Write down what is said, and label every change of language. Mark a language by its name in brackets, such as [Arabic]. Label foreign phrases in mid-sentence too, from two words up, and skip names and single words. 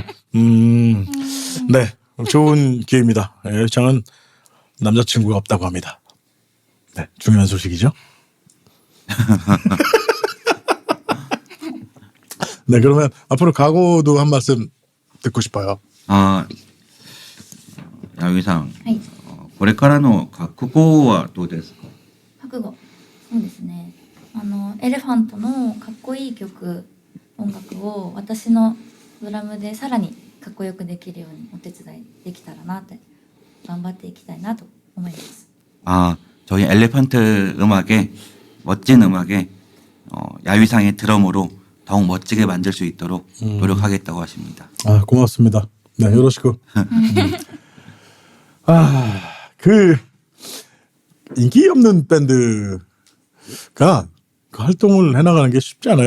[Korean] 네, 좋은 기회입니다. 여장은 남자친구가 없다고 합니다. 네, 중요한 소식이죠. 네, 그러면 앞으로 각오도 한 말씀 듣고 싶어요. [Japanese] 弥生さん、はい。これからの覚悟はどうですか？覚悟。そうですね。エレファントのかっこいい曲、音楽を私のドラムでさらにかっこよくできるようにお手伝いできたらなって頑張っていきたいなと思います。 [Korean] 저희 엘레펀트 음악에 멋진 음악에 야위상의 드럼으로 더욱 멋지게 만들 수 있도록 노력하겠다고 하십니다. 고맙습니다. 네, 요러시고. 인기 없는 밴드가 그 활동을 해나가는 게 쉽지 않아요.